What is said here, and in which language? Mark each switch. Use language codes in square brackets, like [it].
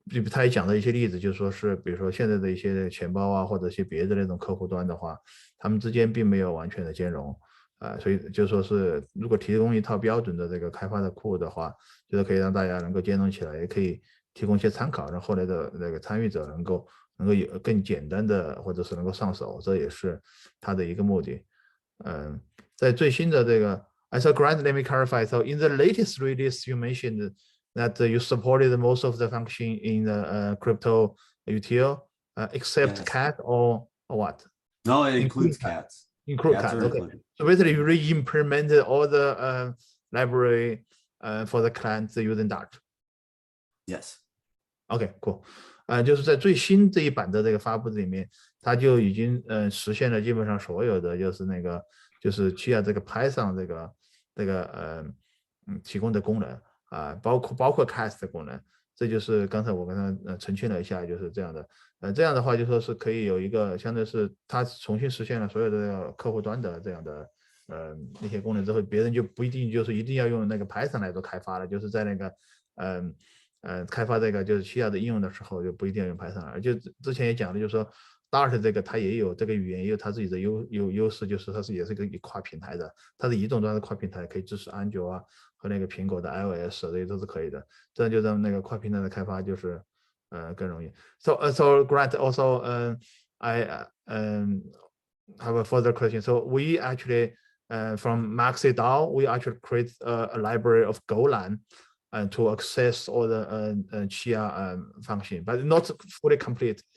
[zh] 他也讲了一些例子，就是说是比如说现在的一些钱包啊，或者一些别的那种客户端的话，他们之间并没有完全的兼容所以就说是如果提供一套标准的这个开发的库的话，就是可以让大家能够兼容起来，也可以提供一些参考，让后来的那个参与者能够有更简单的或者是能够上手，这也是它的一个目的。 [en] 在最新的这个 So Grant, let me clarify. So in the latest release, you mentioned that you supported most of the function in the crypto util, except Yes. cat or what? No, it includes cats. Include cat. Okay. Included. So basically, you re-implemented all the library for the clients using Dart. Yes. OK, cool. [zh] 就是在最新这一版的这个发布里面，它就已经实现了基本上所有的就是那个就是Chia这个 Python 这个提供的功能包括 cast 的功能，这就是刚才我跟他澄清了一下，就是这样的。这样的话就说是可以有一个相当于是它重新实现了所有的客户端的这样的那些功能之后，别人就不一定就是一定要用那个 Python 来做开发了，就是在那个开发这个就是Chia的应用的时候就不一定要用 Python 了。就之前也讲的就是说 Dart 这个它也有这个语言也有它自己的优势，就是它也是一个跨平台的，它是移动端的跨平台，可以支持安卓啊和那个苹果的 iOS 这些都是可以的，这样就让那个跨平台的开发就是更容易。 [en] So Grant also I have a further question. So we actually from MaxiDAO we actually create a library of Golang to access all the Chia function, but not fully complete.